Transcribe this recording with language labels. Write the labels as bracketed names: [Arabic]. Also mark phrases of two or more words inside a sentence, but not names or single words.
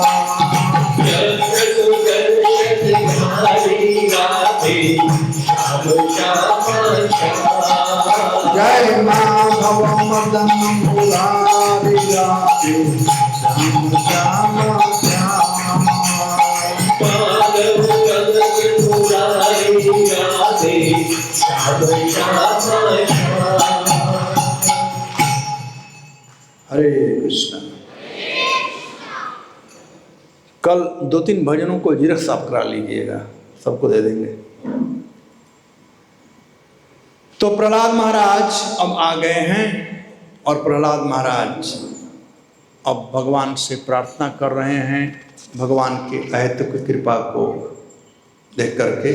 [Hindi] चक्र सुदर्शन धारी राधे श्याम श्याम श्याम। जय माधव मदन मुरारी राधे श्याम श्याम श्याम। माधव मदन मुरारी राधे श्याम श्याम श्याम। हरे कृष्ण। कल 2-3 भजनों को जीरक साफ करा लीजिएगा, सबको दे देंगे। तो प्रहलाद महाराज अब आ गए हैं और प्रहलाद महाराज अब भगवान से प्रार्थना कर रहे हैं भगवान की अहेतुक कृपा को देख करके।